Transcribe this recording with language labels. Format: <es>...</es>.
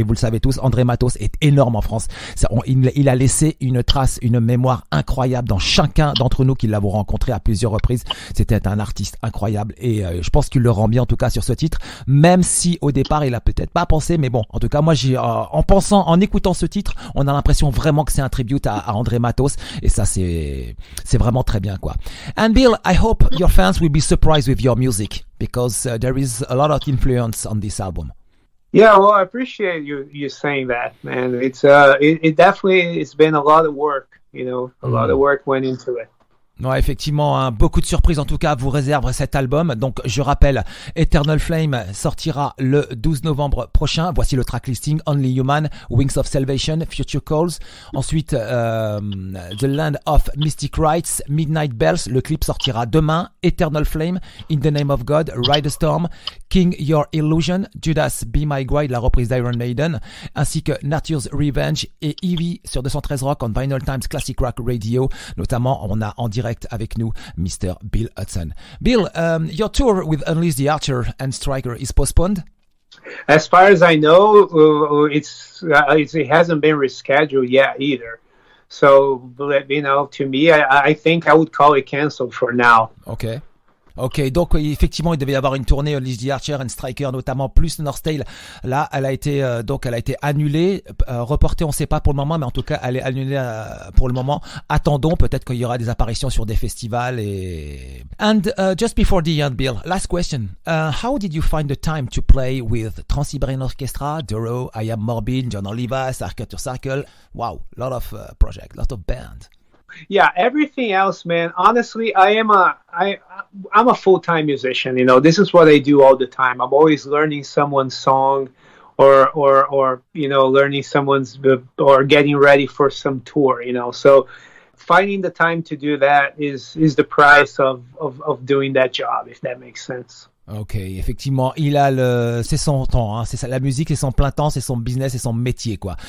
<fr>Et vous le savez tous, André Matos est énorme en France. Il a laissé une trace, une mémoire incroyable dans chacun d'entre nous qui l'avons rencontré à plusieurs reprises. C'était un artiste incroyable et je pense qu'il le rend bien en tout cas sur ce titre, même si au départ il a peut-être pas pensé, mais bon, en tout cas moi en écoutant ce titre, on a l'impression vraiment que c'est un tribute à André Matos, et ça c'est vraiment très bien quoi.</fr> <en>And Bill, I hope your fans will be surprised with your music because there is a lot of influence on this album. Yeah, well, I appreciate you saying that, man. It definitely, it's been a lot of work, you know, a lot of work went into it.</en> <fr>Ouais, effectivement, beaucoup de surprises en tout cas vous réserve cet album. Donc je rappelle, Eternal Flame sortira le 12 novembre prochain. Voici le track listing: Only Human, Wings of Salvation, Future Calls. Ensuite The Land of Mystic Rites, Midnight Bells, le clip sortira demain. Eternal Flame, In the Name of God, Ride the Storm, King Your Illusion, Judas Be My, la reprise d'Iron Maiden, ainsi que Nature's Revenge et Eevee sur 213 Rock on Vinylestimes Classic Rock Radio. Notamment on a en direct avec nous Mr. Bill Hudson.</fr> <en>Bill, your tour with Unleash the Archer and Striker is postponed? As far as I know, it hasn't been rescheduled yet either. So, you know, to me, I think I would call it canceled for now.</en> <fr>Ok, donc effectivement, il devait y avoir une tournée Unleash the Archer and Striker, notamment plus Northtale. Là, elle a été annulée, reportée, on ne sait pas pour le moment, mais en tout cas, elle est annulée pour le moment. Attendons, peut-être qu'il y aura des apparitions sur des festivals et.</fr> <en>And just before the end, Bill, last question: how did you find the time to play with Trans-Siberian Orchestra, Doro, I Am Morbid, John Olivas, Arctic Circle? Wow, lot of project, lot of band. Yeah, everything else, man. Honestly, I'm a full-time musician. You know, this is what I do all the time. I'm always learning someone's song or learning someone's or getting ready for some tour. So finding the time to do that is the price of doing that job, if that makes sense.</en> <fr>Ok, effectivement, c'est son temps, hein, c'est ça, la musique, c'est son plein temps, c'est son business, c'est son métier, quoi.</fr>